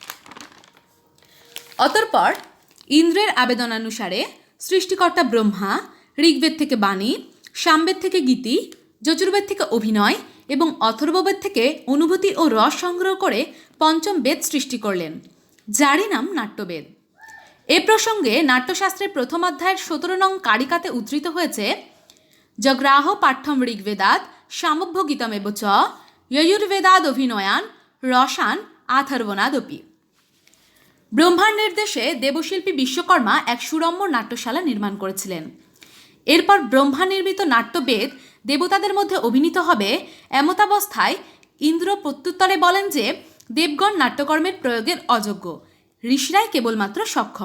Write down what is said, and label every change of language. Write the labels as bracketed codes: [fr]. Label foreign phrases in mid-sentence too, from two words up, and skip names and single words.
[bn] অতঃপর ইন্দ্রের আবেদনানুসারে সৃষ্টিকর্তা ব্রহ্মা ঋগ্বেদ থেকে বাণী, সামবেদ থেকে গীতি, যজুর্বেদ থেকে অভিনয় এবং অথর্ববেদ থেকে অনুভূতি ও রস সংগ্রহ করে পঞ্চম বেদ সৃষ্টি করলেন, যারই নাম নাট্যবেদ। এ প্রসঙ্গে নাট্যশাস্ত্রের প্রথম অধ্যায়ের 17 নং কারিকাতে উদ্ধৃত হয়েছে, [sa] জগ্রাহ পাঠ্যম ঋগ্বেদাৎ সামভ্য গীতমেব চ যয়ুর্বেদাদ অভিনয়ান রসান আথর্বণাদপি। [bn] ব্রহ্মার নির্দেশে দেবশিল্পী বিশ্বকর্মা এক সুরম্য নাট্যশালা নির্মাণ করেছিলেন। এরপর ব্রহ্মা নির্মিত নাট্যবেদ দেবতাদের মধ্যে অভিনীত হবে। এমতাবস্থায় ইন্দ্র প্রত্যুত্তরে বলেন যে দেবগণ নাট্যকর্মের প্রয়োগের অযোগ্য, ঋষিরাই কেবলমাত্র সক্ষম।